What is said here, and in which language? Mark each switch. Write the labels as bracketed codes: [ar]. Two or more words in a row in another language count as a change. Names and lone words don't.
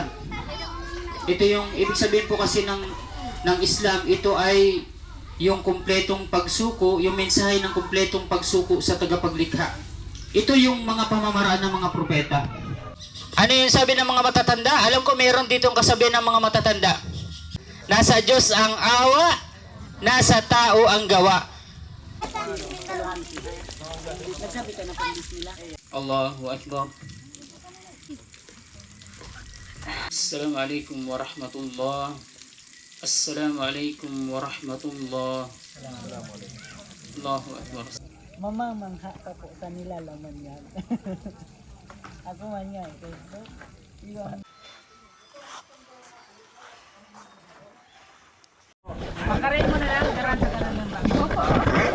[tl] Ito yung ibig sabihin po kasi ng Islam, ito ay yung kumpletong pagsuko, yung mensahe ng kumpletong pagsuko sa tagapaglikha. Ito yung mga pamamaraan ng mga propeta. Ano yung sabi ng mga matatanda? Alam ko meron ditong kasabihan ng mga matatanda. Nasa Diyos ang awa, nasa tao ang gawa. [ar] الله أكبر. السلام عليكم ورحمة الله. السلام عليكم ورحمة الله. الله أكبر. [tl] Mamamangha ka po sa nilalaman yan. Ako man nga. Pakarin mo na lang. Karanta ka naman ba?